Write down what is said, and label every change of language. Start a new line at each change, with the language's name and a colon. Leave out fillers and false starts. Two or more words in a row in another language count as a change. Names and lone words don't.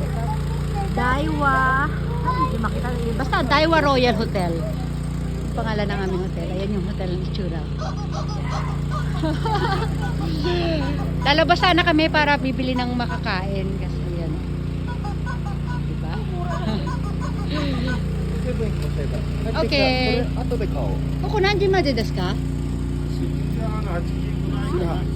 Filipino: Daiwa. Ay, hindi makita. Basta Daiwa Royal Hotel. Yung pangalan ng aming hotel. Ayan yung hotel ng itsura. Lalabas sana kami para bibili ng makakain. Kasi yan. Diba? Okay.
Japanese: 後で買おう。ここ何時までですか？ 7時半、8時ぐらいが